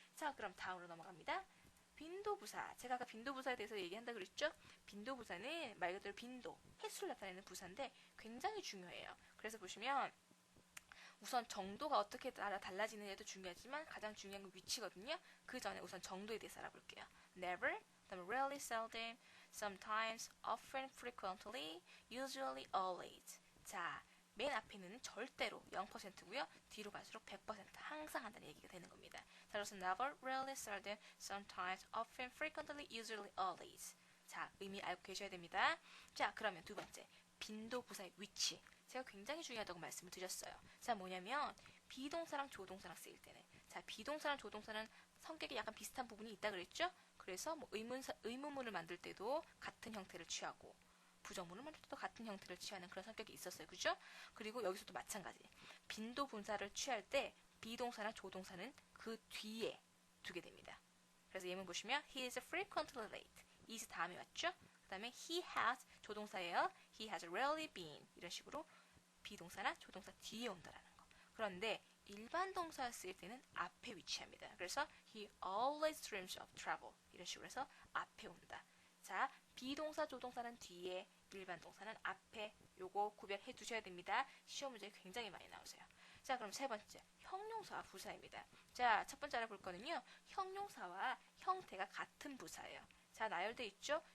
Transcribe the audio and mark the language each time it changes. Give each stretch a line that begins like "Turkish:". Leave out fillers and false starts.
Korean: 자, 그럼 다음으로 넘어갑니다. 빈도부사. 제가 아까 빈도부사에 대해서 얘기한다 그랬죠? 빈도부사는 말 그대로 빈도, 횟수를 나타내는 부사인데 굉장히 중요해요. 그래서 보시면 우선 정도가 어떻게 따라 달라지느냐도 중요하지만 가장 중요한 건 위치거든요. 그 전에 우선 정도에 대해서 알아볼게요.
English: never,
Korean: 그다음에
English: rarely, seldom, sometimes, often, frequently, usually, always.
Korean: 자, 맨 앞에는 절대로 0%고요. 뒤로 갈수록 100% 항상 한다는 얘기가 되는 겁니다. 자, 그래서
English: never, rarely, seldom, sometimes, often, frequently, usually, always.
Korean: 자, 의미 알고 계셔야 됩니다. 자, 그러면 두 번째, 빈도부사의 위치. 제가 굉장히 중요하다고 말씀을 드렸어요. 자, 뭐냐면 비동사랑 조동사랑 쓰일 때는, 자, 비동사랑 조동사는 성격이 약간 비슷한 부분이 있다 그랬죠? 그래서 뭐 의문문을 만들 때도 같은 형태를 취하고 부정문을 만들 때도 같은 형태를 취하는 그런 성격이 있었어요. 그죠? 그리고 여기서도 마찬가지. 빈도 분사를 취할 때 비동사랑 조동사는 그 뒤에 두게 됩니다. 그래서 예문 보시면
English: he is frequently late.
Korean: is 다음에 왔죠? 그 다음에 he has 조동사예요.
English: he has rarely been.
Korean: 이런 식으로 비동사나 조동사 뒤에 온다라는 거. 그런데 일반 동사 쓸 때는 앞에 위치합니다. 그래서
English: he always dreams of travel.
Korean: 이런 식으로 해서 앞에 온다. 자, 비동사, 조동사는 뒤에, 일반 동사는 앞에. 요거 구별해 두셔야 됩니다. 시험 문제 굉장히 많이 나오세요. 자, 그럼 세 번째, 형용사와 부사입니다. 자, 첫 번째 알아볼 거는요. 형용사와 형태가 같은 부사예요. 자, 나열돼 있죠?